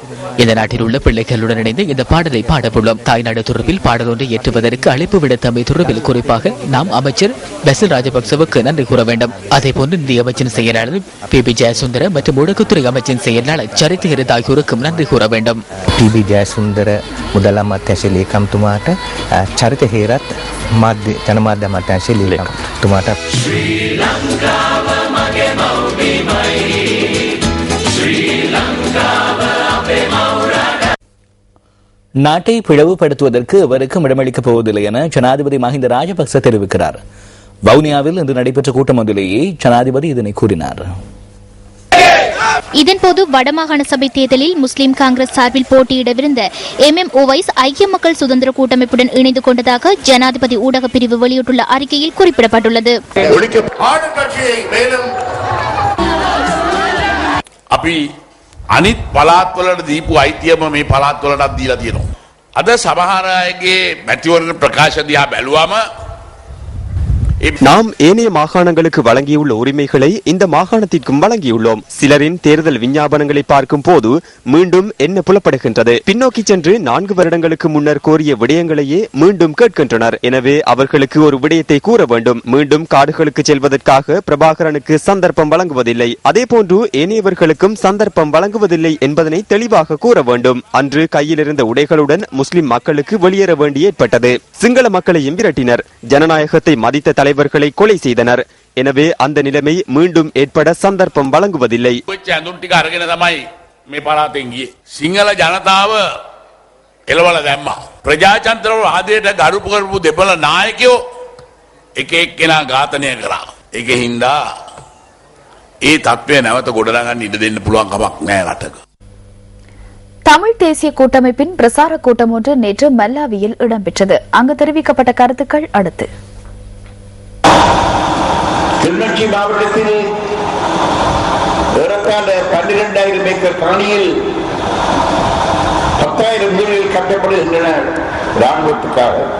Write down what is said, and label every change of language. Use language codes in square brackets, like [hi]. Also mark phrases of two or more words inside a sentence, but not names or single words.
[ta] இந்த நாட்டில் உள்ள பிள்ளைகளுடன் இணைந்து இந்த பாடலை பாடவுள்ளோம். தாய்நாடு தொடர்பில் பாடல் ஒன்றை ஏற்றுவதற்கு அழைப்பு விடுத்தமை தொடர்பில் குறிப்பாக நாம் அமைச்சர் பெசில் ராஜபக்சவுக்கு நன்றி கூற வேண்டும். அதேபோன்று நிதி அமைச்சின் செயலாளர் PB ஜெயசுந்தர மற்றும் ஊடகத்துறை அமைச்சின் செயலாளர் சரித் ஹிரத் ஆகியோருக்கும் நன்றி கூற வேண்டும். [si] PB ජයසුන්දර මුදල් අමාත්‍යාංශ ලේකම්තුමාට චරිත හේරත් ජනමාධ්‍ය අමාත්‍යාංශ ලේකම්තුමාට [ta] நாட்டை பிளவுபடுத்துவதற்கு எவருக்கும் இடமளிக்கப் போவதில்லை என ஜனாதிபதி மஹிந்த ராஜபக்ச தெரிவிக்கிறார். வவுனியாவில் இன்று நடைபெற்ற கூட்டம் ஒன்றிலேயே ஜனாதிபதி இதனை கூறினார். இதன்போது வடமாகாண சபை தேர்தலில் முஸ்லிம் காங்கிரஸ் சார்பில் போட்டியிடவிருந்த MMOவைஸ் ஐக்கிய மக்கள் சுதந்திர கூட்டமைப்புடன் இணைந்து கொண்டதாக ஜனாதிபதி ஊடக பிரிவு வெளியிட்டுள்ள அறிக்கையில் குறிப்பிடப்பட்டுள்ளது. [si] අනිත් පළාත්වලට දීපු අයිතියම මේ පළාත්වලටත් දීලා තියෙනවා. අද සමහර අයගේ මැතිවරණ ප්‍රකාශ දිහා බැලුවම [ta] நாம் ஏனைய மாகாணங்களுக்கு வழங்கியுள்ள உரிமைகளை இந்த மாகாணத்திற்கும் வழங்கியுள்ளோம். சிலரின் தேர்தல் விஞ்ஞாபனங்களை பார்க்கும் போது மீண்டும் என்ன புலப்படுகின்றது? பின்னோக்கி சென்று 4 வருடங்களுக்கு முன்னர் கோரிய விடயங்களையே மீண்டும் கேட்கின்றனர். எனவே அவர்களுக்கு ஒரு விடயத்தை கூற வேண்டும். மீண்டும் காடுகளுக்கு செல்வதற்காக பிரபாகரனுக்கு சந்தர்ப்பம் வழங்குவதில்லை, அதே போன்று ஏனையவர்களுக்கும் சந்தர்ப்பம் வழங்குவதில்லை என்பதனை தெளிவாக கூற வேண்டும். அன்று கையில் இருந்த உடைகளுடன் முஸ்லிம் மக்களுக்கு வெளியேற வேண்டி ஏற்பட்டது. சிங்கள மக்களையும் விரட்டினர். ஜனநாயகத்தை மதித்த தலைவர்களை கொலை செய்தனர். எனவே அந்த நிலைமை மீண்டும் ஏற்பட சந்தர்ப்பம் வழங்குவதில்லை. [si] සිංහල ජනතාව එළවල දැම්මා. ප්‍රජාතන්ත්‍රව ආදයට ගරු කරපු දෙපළ නායකයෝ එක එක්කෙනා ඝාතනය කරා. ඒක හින්දා ඒ තත්ත්වය නැවත ගොඩනගන්න ඉඩ දෙන්න පුළුවන් කමක් නැහැ රටක. [ta] தமிழ் தேசிய கூட்டமைப்பின் பிரசார கூட்டம் ஒன்று நேற்று மல்லாவியில் இடம்பெற்றது. அங்கு தெரிவிக்கப்பட்ட கருத்துக்கள் அடுத்து. கிளிநொச்சி மாவட்டத்தில் ஏறத்தாழ 12,000 ஏக்கர் காணியில் 10,000 வீடுகள் கட்டப்படுகின்றன ராணுவத்துக்காக.